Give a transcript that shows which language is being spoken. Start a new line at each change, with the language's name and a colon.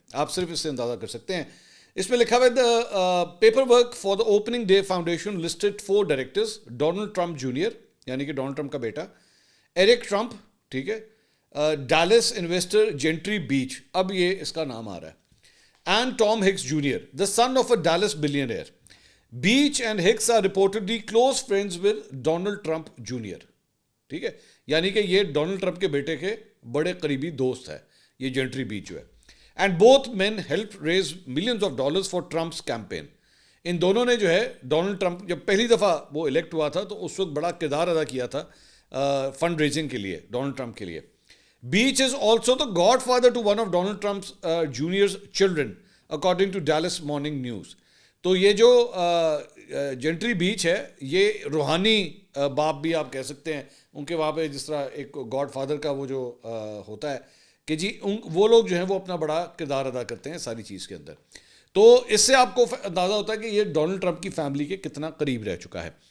Urdu: آپ صرف اس سے اندازہ کر سکتے ہیں. اس میں لکھا ہوا ہے
English: paperwork for the opening day foundation listed 4 directors,
Urdu: Donald Trump junior یعنی کہ ڈونلڈ ٹرمپ کا بیٹا, ایرک ٹرمپ, ٹھیک ہے, ڈیلس انویسٹر جینٹری بیچ, اب یہ اس کا نام آ رہا ہے,
English: and Tom Hicks Jr., the son of a Dallas billionaire. Beach and Hicks are reportedly close friends with Donald Trump Jr.
Urdu: ٹھیک ہے, یعنی کہ یہ ڈونلڈ ٹرمپ کے بیٹے کے بڑے قریبی دوست ہے یہ جینٹری بیچ جو ہے.
English: And both men help raise millions of dollars for Trump's campaign.
Urdu: ان دونوں نے جو ہے ڈونلڈ ٹرمپ جب پہلی دفعہ وہ الیکٹ ہوا تھا تو اس وقت بڑا کردار ادا کیا تھا فنڈ ریزنگ کے لیے ڈونلڈ ٹرمپ کے لیے.
English: Beach is also the godfather to one of Donald Trump's Jr.'s children, according to Dallas Morning News.
Urdu: تو یہ جو جینٹری بیچ ہے یہ روحانی باپ بھی آپ کہہ سکتے ہیں. ان کے وہاں پہ جس طرح ایک گاڈ فادر کا وہ جو ہوتا ہے کہ جی وہ لوگ جو ہیں وہ اپنا بڑا کردار ادا کرتے ہیں ساری چیز کے اندر. تو اس سے آپ کو اندازہ ہوتا ہے کہ یہ ڈونلڈ ٹرمپ کی فیملی کے کتنا قریب رہ چکا ہے.